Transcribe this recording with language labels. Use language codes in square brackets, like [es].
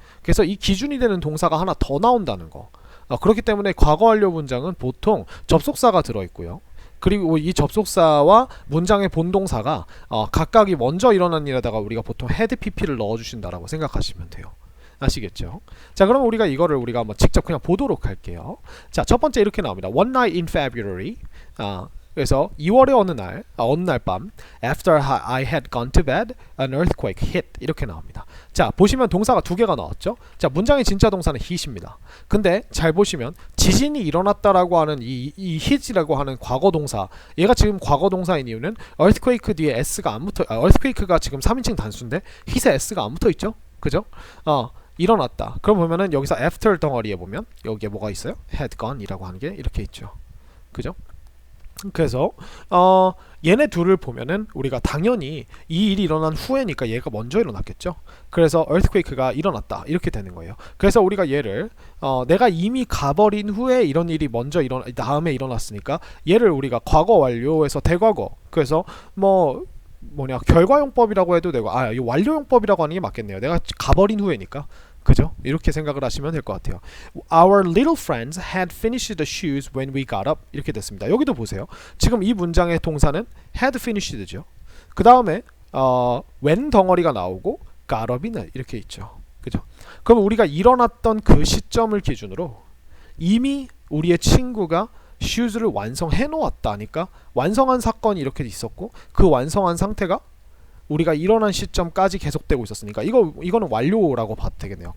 [ko] 그래서 이 기준이 되는 동사가 하나 더 나온다는 거. 그렇기 때문에 과거 완료 문장은 보통 접속사가 들어있고요. 그리고 이 접속사와 문장의 본동사가 각각이 먼저 일어난 일에다가 우리가 보통 had pp를 넣어주신다라고 생각하시면 돼요. 아시겠죠? 자, 그럼 우리가 한번 직접 그냥 보도록 할게요. 자, 첫 번째 이렇게 나옵니다. [en] One night in February. [ko] 그래서 2월의 어느 날 밤, [en] after I had gone to bed, an earthquake hit. [ko] 이렇게 나옵니다. 자, 보시면 동사가 두 개가 나왔죠? 자, 문장의 진짜 동사는 hit입니다. 근데 잘 보시면 지진이 일어났다라고 하는 이 hit이라고 하는 과거 동사, 얘가 지금 과거 동사인 이유는 earthquake 뒤에 s가 안 붙어, earthquake가 지금 3인칭 단수인데 hit에 s가 안 붙어 있죠? 그죠? 일어났다. 그럼 보면은 여기서 after 덩어리에 보면 여기에 뭐가 있어요? had gone 이라고 하는 게 이렇게 있죠. 그죠? 그래서 얘네 둘을 보면은 우리가 당연히 이 일이 일어난 후에니까 얘가 먼저 일어났겠죠. 그래서 earthquake가 일어났다 이렇게 되는 거예요. 그래서 우리가 얘를 내가 이미 가버린 후에 이런 일이 다음에 일어났으니까 얘를 우리가 과거 완료에서 대과거, 그래서 결과용법이라고 해도 되고, 이 완료용법이라고 하는 게 맞겠네요. 내가 가버린 후에니까. 그죠? 이렇게 생각을 하시면 될 것 같아요. [en] Our little friends had finished the shoes when we got up. [ko] 이렇게 됐습니다. 여기도 보세요. 지금 이 문장의 동사는 had finished죠. 그 다음에 when 덩어리가 나오고 got up이 이렇게 있죠. 그죠? 그럼 우리가 일어났던 그 시점을 기준으로 이미 우리의 친구가 shoes를 완성해 놓았다니까, 완성한 사건이 이렇게 있었고 그 완성한 상태가 우리가 일어난 시점까지 계속되고 있었으니까 이거는 완료라고 봐도 되겠네요.